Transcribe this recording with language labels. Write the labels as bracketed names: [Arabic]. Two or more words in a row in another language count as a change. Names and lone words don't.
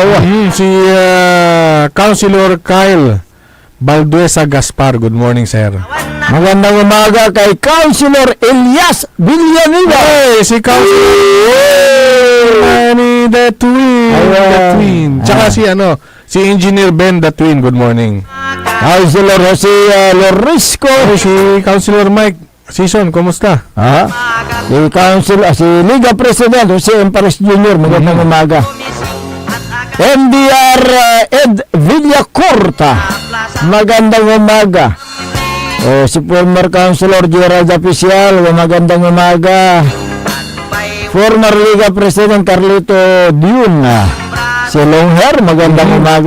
[Filipino] Si Councilor Kyle Balduesa Gaspar. [English] Good morning, sir. [Filipino] Magandang umaga kay Councilor Elias Villanueva. Hey, si Councilor Manny the Twin. The Twin. Tsaka si Engineer Ben the Twin. [English] Good morning. [Filipino] Councilor Jose Lorisco. Si Councilor Mike Season, kumusta? Si Liga President Jose Empares Jr. Magandang umaga. MDR Ed Villacorta, magandang umaga. Si former Councilor Gerald Apicial, magandang umaga. Former Liga President Carlito Diuna, si Longhair, magandang umaga.